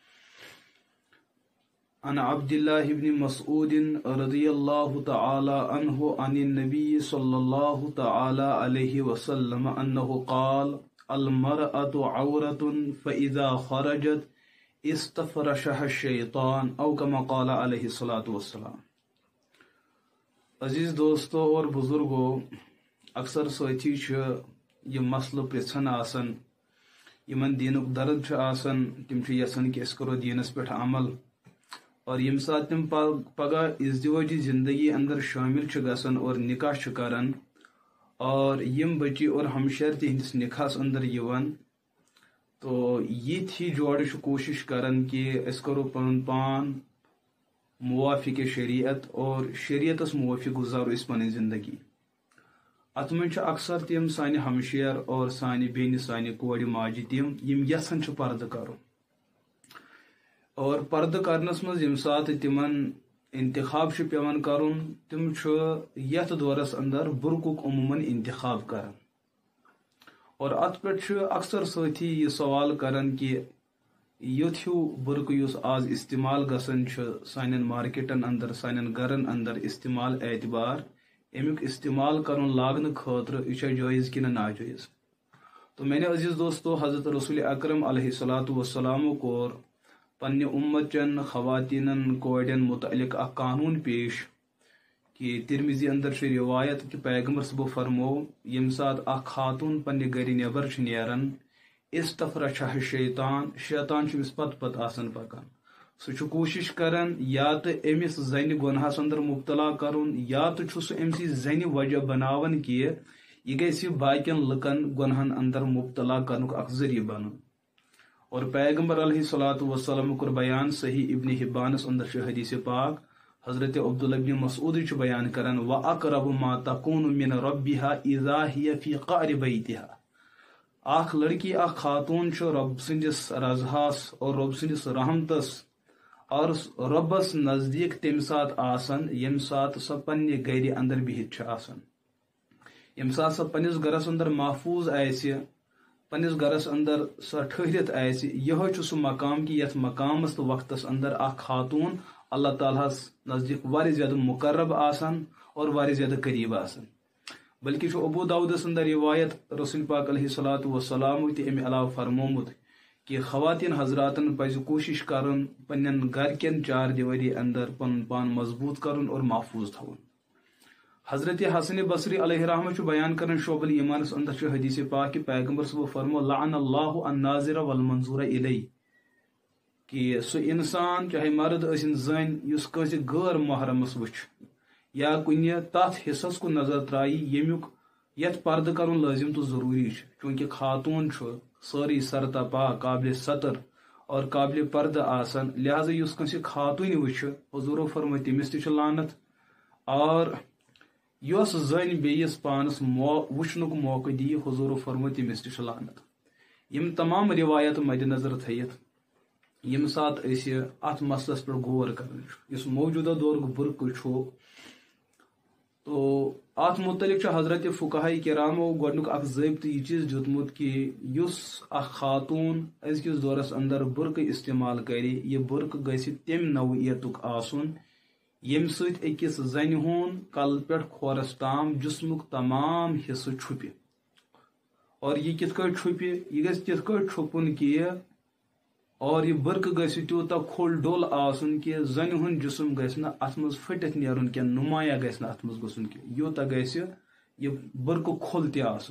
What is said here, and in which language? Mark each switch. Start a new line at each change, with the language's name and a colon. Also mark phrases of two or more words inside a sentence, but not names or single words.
Arabic: عن عبد الله بن مسعود رضي الله تعالى عنه عن النبي صلى الله تعالى عليه وسلم أنه قال: المرأة عورة فإذا خرجت استفرشها الشیطان او کما قال علیہ الصلوۃ والسلام.
Urdu: عزیز دوستو اور بزرگو،
Kashmiri: اکثر ساتھی یہ مسئلہ پرژھان آسان، یمن دینک درد آسان، تم یژھان کہ اس کرو دینس پہ عمل، اور یم سات تم پگہ ازدواجی زندگی اندر شامل گژھان اور نکاح کران اور یم بچی اور ہمشیر تہندس نکاحس اندر یوان، تو یہ تھی جوڑ کوشش کرن کہ اس کرو پن پان موافق شریعت اور شریعتس موافق گزارو اس پن زندگی. ات من اکثر تم سانہ ہمشیر اور سانہ بین سانہ کور ماجہ تم یم یژھان پردہ کرو، اور پردہ کرنس مز یم سات تمن انتخاب پیوان کرن، تم یتھ دورس اندر برقک عموماً انتخاب کران. اور ات پہ اکثر ساتھی یہ سوال کران کہ یوت ہیو برق اس آز استعمال گسان سان مارکیٹن اندر سان گرن اندر استعمال اعتبار امیک استعمال کرن لاگن خاطر یہ جائز کہ ناجائز.
Urdu: تو میں نے عزیز دوستو
Kashmiri: حضرت رسول اکرم علیہ الصلوۃ والسلام کور پنہ امتچن خواتین کوڑین متعلق اخ قانون پیش کہ ترمذی اندر روایت کہ پیغمبر صبح فرمو یم سات اخ خاتون پنہ گھر نیبر نیران استفرشها شیطان، شیطان چمس پت پت آسان پکان، سہ کوشش کران یا تو امس زن گناہس اندر مبتلا کرن یا تو سہ امسی زن وجہ بناون کہ یہ گژھِ باقین لکن گناہن اندر مبتلا کرنک اخ ذریعہ بنن. اور پیغمبر علیہ الصلوۃ والسلام کور بیان صحیح ابن حبانس اندر حدیث پاک حضرت عبداللہ بن مسعود بیان کران
Arabic: وَأَقْرَبُ مَا تَكُونُ مِنْ رَبِّهَا إِذَا هِيَ فِي قَعْرِ بَيْتِهَا.
Kashmiri: اخ لڑکی اخ خاتون رب سندس رضہاس اور رب سندس رحمتس اور ربس نزدیک تم سات آسان یم سات سہ پنہ گھر اندر بہت آسان. یم سات سہ پنس گرس اندر محفوظ آسہ، پنس گرس اندر سہ ٹھہرت آسہ، یہ سہ مقام کہ یتھ مقامس تو وقتس اندر اخ خاتون اللہ تعالیٰ نزدیک واریاہ زیادہ مقرب آسان اور واریاہ زیادہ قریب آسان. بلکہ ابو داؤدس اندر روایت رسول پاک علیہ الصلوۃ والسلام تہ امہ علاوہ فرمومت کہ خواتین حضراتن پزِ کوشش کرن پنن گھر کن چار دیواری اندر پن پان مضبوط کرن اور محفوظ تھون. حضرت حسن بصری علیہ رحمہ بیان کرن شعب الایمانس اندر حدیث پاک کہ پیغمبر صبح فرمو
Arabic: لعن اللہ الناظر والمنظور الی،
Kashmiri: کہ سہ انسان چاہے مرد ٲسِن زن یس کٲنٛسہِ غٲر محرمس وٕچھ یا کُنہِ تتھ حصس کُن نظر ترٛایی ییٚمیُک یتھ پردٕ کرُن لٲزم تہٕ ضروٗری چھُ، چوٗنٛکہِ خاتوٗن چھُ سٲرٕے سرتا پاک قابلِ سطر اور قابلِ پردٕ آسان، لہذا یُس کٲنٛسہِ خاتوٗنہِ وٕچھِ حضوٗرو فرمٲے تٔمِس تہِ چھُ لعنت، اور یۄس زٔنۍ بیٚیِس پانس وٕچھنُک موقعہٕ دِیہِ حضوٗرو فرمٲے تٔمِس تہِ چھُ لعنت. یِم تمام روایت مدِ نظر تھٲیِتھ یم سات ات مسلس پہ غور کران اس موجودہ دورک برقع تو ات متعلق حضرت فقہاء کرامو گۄڈنیُک اکھ ضٲبطہٕ یہ چیز دیُتمُت کہ یُس اکھ خاتون أزکِس دورس اندر برقع استعمال کرِ یہ برقع گژھِ تمہِ نوعیتُک آسُن ییٚمہِ سۭتۍ أکِس زنہِ ہُنٛد کلہٕ پٮ۪ٹھ کھورس تام جسمُک تمام حصہٕ چھُپہِ. اور یہ کِتھ کٲٹھۍ چھُپہِ؟ یہ گژھِ تِتھ کٲٹھۍ چھُپُن کہ اور یہ برقع گژھِ تیوٗتاہ کھوٚل ڈوٚل آسُن کہ زنہِ ہُنٛد جسم گژھِ نہٕ اتھ منٛز پھٔٹِتھ نیرُن کینٛہہ، نُمایاں گژھِ نہٕ اتھ منٛز گژھُن کینٛہہ، یوٗتاہ گژھِ یہ برقع کھوٚل تہِ آسُن.